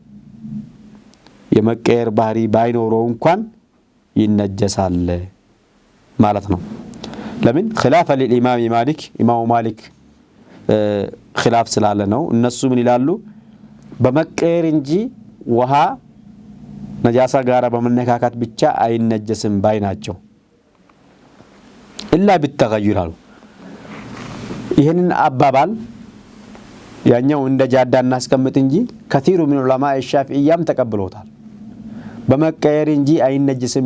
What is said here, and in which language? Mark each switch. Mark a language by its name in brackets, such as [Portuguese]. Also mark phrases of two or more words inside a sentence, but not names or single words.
[Amharic] የመቀየር ባህሪ ባይኖረው እንኳን ይነጀሳል ማለት ነው ለምን [Arabic] خلافا للامام مالك امام مالك خلاف [Amharic] ስላለ ነው እነሱ ምን ይላሉ በመቀየር እንጂ ውሃ ነጃሳ ጋር በመነካካት ብቻ አይነጀስም ባይናቸው [Arabic] إلا بتغير [Amharic] አሉ። ይሄንን አባባል ያኛው እንደ ጃዳ እናስቀምጥ እንጂ ከቲሩ ምን ዑለማ ሻፊዒያም ተቀብለውታል። በመቀየር እንጂ አይነጅስም